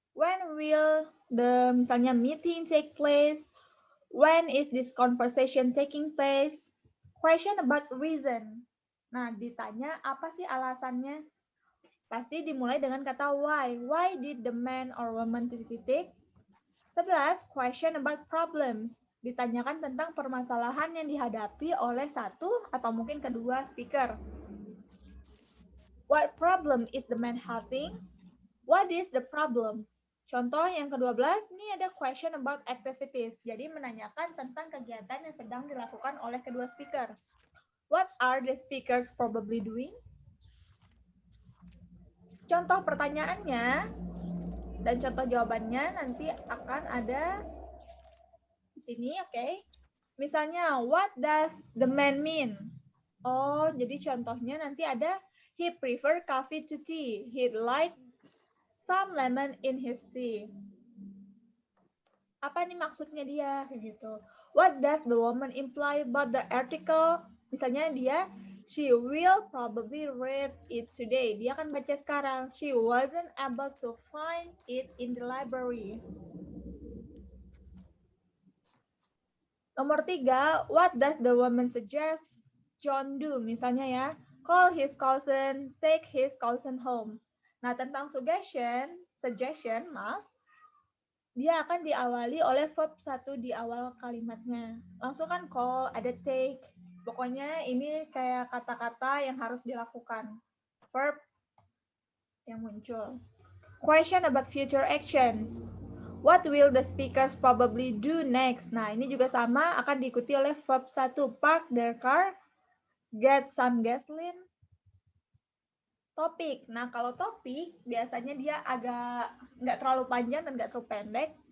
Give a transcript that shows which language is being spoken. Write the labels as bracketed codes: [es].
[en] When will the, [id] misalnya, [en] meeting take place? When is this conversation taking place? Question about reason. [id] Nah, ditanya apa sih alasannya? Pasti dimulai dengan kata why. [en] Why did the man or woman [id] titik-titik? [en] 11. Question about problems. [id] Ditanyakan tentang permasalahan yang dihadapi oleh satu atau mungkin kedua speaker. [en] What problem is the man having? What is the problem? [id] Contoh yang ke-12, ini ada [en] question about activities. [id] Jadi menanyakan tentang kegiatan yang sedang dilakukan oleh kedua speaker. [en] What are the speakers probably doing? [id] Contoh pertanyaannya dan contoh jawabannya nanti akan ada di sini, oke. Misalnya, [en] what does the man mean? [id] Oh, jadi contohnya nanti ada [en] he prefer coffee to tea. He'd like some lemon in his tea. [id] Apa nih maksudnya dia kayak gitu. [en] What does the woman imply about the article? [id] Misalnya dia, [en] she will probably read it today. [id] Dia akan baca sekarang. [en] She wasn't able to find it in the library. [id] Nomor 3, [en] what does the woman suggest John do? [id] Misalnya ya, [en] call his cousin, take his cousin home. [id] Nah, tentang suggestion, maaf, dia akan diawali oleh verb 1 di awal kalimatnya. Langsung kan call, ada take. Pokoknya ini kayak kata-kata yang harus dilakukan. Verb yang muncul. [en] Question about future actions. What will the speakers probably do next? [id] Nah, ini juga sama, akan diikuti oleh verb 1. [en] Park their car, get some gasoline. [id] Topik. Nah, kalau topik, biasanya dia agak nggak terlalu panjang dan nggak terlalu pendek.